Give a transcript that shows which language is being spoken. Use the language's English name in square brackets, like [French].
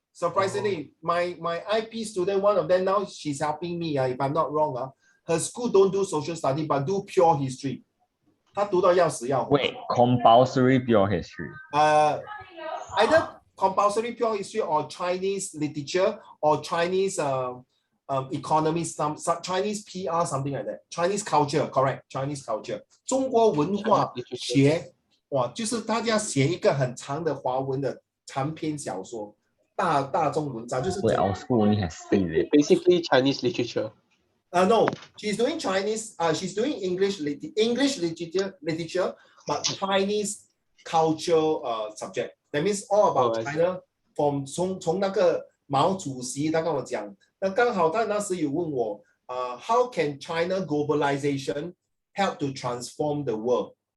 [English] Surprisingly, my IP student, one of them now, she's helping me, if I'm not wrong, her school don't do social study, but do pure history. [Chinese] 她读到要死要活。 [English] Wait, compulsory pure history? Either compulsory pure history or Chinese literature or Chinese economy, some Chinese PR, something like that. Chinese culture, correct? Chinese culture. [Chinese] 中国文化学，哇，就是大家写一个很长的华文的长篇小说，大众文章，就是。 [English] Wait, our school only has 3. Basically Chinese literature. No, she's doing Chinese. She's doing English literature, but Chinese culture subject. That means all about China. From [Chinese] 从那个毛主席他跟我讲，那刚好他那时有问我， [English] how can China globalization help to transform the world?